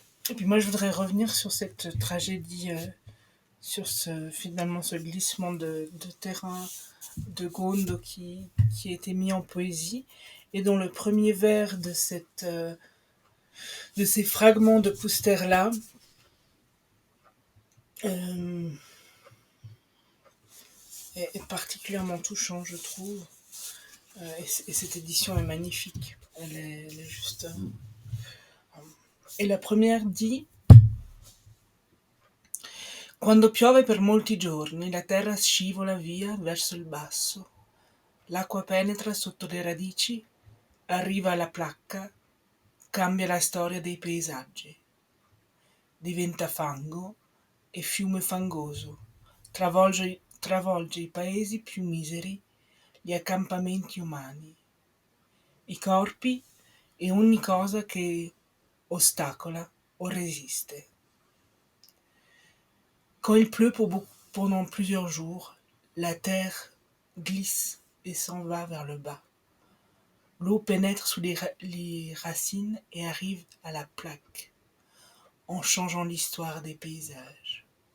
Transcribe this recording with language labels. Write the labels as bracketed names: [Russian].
[French] Et puis moi, je voudrais revenir sur cette tragédie, sur finalement ce glissement de terrain de Gondo qui a été mis en poésie et dont le premier vers de ces fragments de Pouster-là est particulièrement touchant, je trouve. Et cette édition est magnifique. Elle est juste... Et la première dit: [Italian] Quando piove per molti giorni, la terra scivola via verso il basso. L'acqua penetra sotto le radici, arriva alla placca, cambia la storia dei paesaggi. Diventa fango e fiume fangoso, travolge i paesi più miseri, gli accampamenti umani, i corpi e ogni cosa che ostacola o résiste. [French] Quand il pleut pendant plusieurs jours, la terre glisse et s'en va vers le bas. L'eau pénètre sous les racines et arrive à la plaque, en changeant l'histoire des paysages.